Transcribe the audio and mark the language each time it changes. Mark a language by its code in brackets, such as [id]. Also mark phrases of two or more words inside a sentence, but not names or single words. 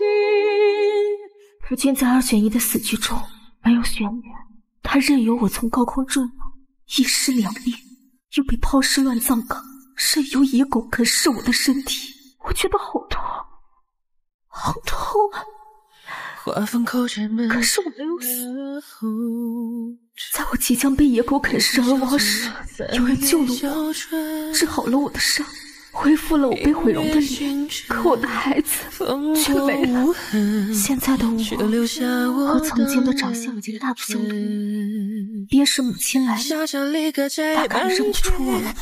[zh] 夫君在2選1的死局中沒有選我，他任由我從高空墜落，一屍兩裂，又被拋屍亂葬崗，任由野狗啃噬我的身體，我覺得好痛。好痛啊！可是我沒有死，在我即將被野狗啃噬而亡時，有人救了我，治好了我的傷，恢復了我被毀容的臉。可我的孩子卻沒了。現在的我和曾經的長相已經大不相同，便是母親來了，大概認不出我了。